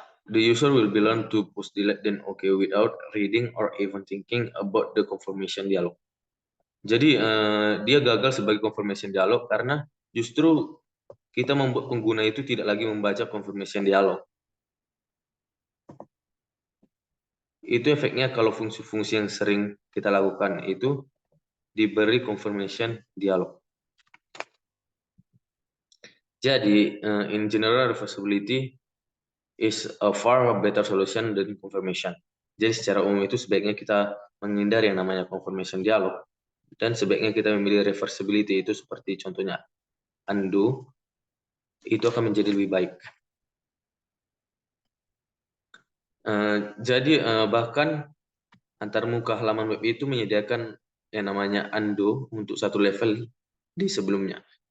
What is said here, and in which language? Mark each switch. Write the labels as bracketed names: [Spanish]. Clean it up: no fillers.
[English] The user will be learned to push delete then OK without reading or even thinking about the confirmation dialog. [Indonesian] Jadi dia gagal sebagai confirmation dialog karena justru kita membuat pengguna itu tidak lagi membaca confirmation dialog. Itu efeknya kalau fungsi-fungsi yang sering kita lakukan itu diberi confirmation dialog. Jadi [English] in general reversibility is a far better solution than confirmation. [Indonesian] Jadi secara umum itu sebaiknya kita menghindari yang namanya confirmation dialog dan sebaiknya kita memilih reversibility itu seperti contohnya undo, itu akan menjadi lebih baik. Jadi bahkan antar muka halaman web itu menyediakan yang namanya undo untuk satu level di sebelumnya.